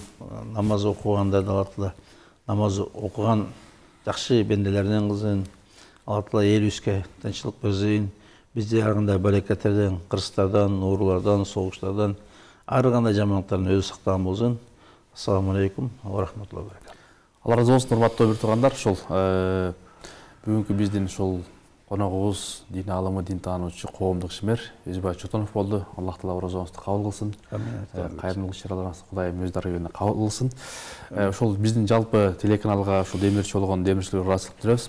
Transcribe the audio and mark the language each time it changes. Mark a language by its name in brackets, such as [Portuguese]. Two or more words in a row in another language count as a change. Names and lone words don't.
[Kyrgyz] Намаз окугандар Алла Таала намаз окуган жакшы бенделерден кылсын. Алла Таала элибизге тынччылык берсин. Бизди ар кандай балекеттерден, кырсыздардан, оорулардан, согуштардан, ар кандай жамандыктардан өзү сактаган болсун. [Arabic] السلام عليكم ورحمة الله وبركاته. [Kyrgyz] Алла разы болсын, урматтуу bir туугандар. Ушул бүгүнкү биздин ушул коногубуз дин алымы, дин таануучу, коомдук ишмер Өзбай Чотонов болду. Аллах таала оразоңузду кабыл кылсын. Кайрымдуулук иш-чараларыңызды Кудайым өз дарегине кабыл кылсын. Ушул биздин жалпы телеканалга ушул демирчи болгон демирчилерге ыраазычылык билдиребиз.